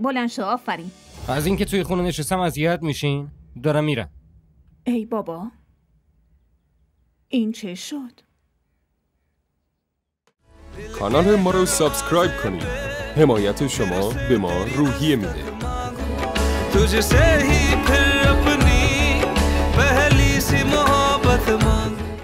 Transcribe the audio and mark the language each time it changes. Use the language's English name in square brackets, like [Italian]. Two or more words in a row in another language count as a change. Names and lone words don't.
[Persian] بلند شو. آفرین. از اینکه توی خونه نشستم اذیت میشین؟ دارم میرم. ای بابا، این چه شد؟ کانال ما رو سابسکرایب کنید. حمایت شما به ما روحیه میده. [Urdu] تجھ سے ہی پھر اپنی پہلی سی محبت مانگ